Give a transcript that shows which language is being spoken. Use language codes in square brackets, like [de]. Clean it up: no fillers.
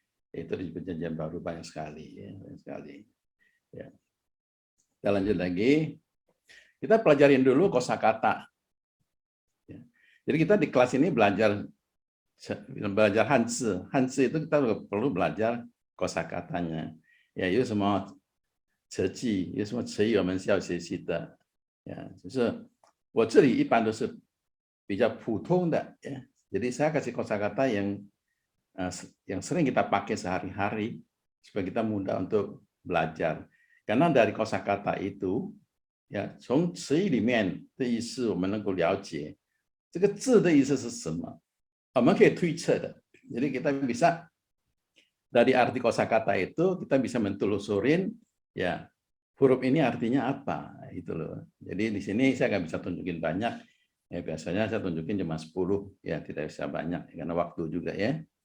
[id] Itu di Perjanjian Baru banyak sekali, ya, banyak sekali. Ya. Kita lanjut lagi. Kita pelajarin dulu kosakata. Ya. Jadi kita di kelas ini belajar Hanzi. Hanzi itu kita perlu belajar kosakatanya. [zh] Ya, 有什么词句，有什么词语我们是要学习的。 Ya, 就是我这里一般都是比较普通的，ya. [id] Jadi saya kasih kosakata yang sering kita pakai sehari-hari supaya kita mudah untuk belajar. Karena dari kosakata itu, ya, [zh] 从词语里面的意思我们能够了解这个字的意思是什么，我们可以推测的。 [id] Jadi kita bisa dari arti kosakata itu kita bisa mentelusurin, ya, huruf ini artinya apa, itu loh. Jadi di sini saya nggak bisa tunjukin banyak, ya, biasanya saya tunjukin cuma 10, ya, tidak bisa banyak karena waktu juga, ya.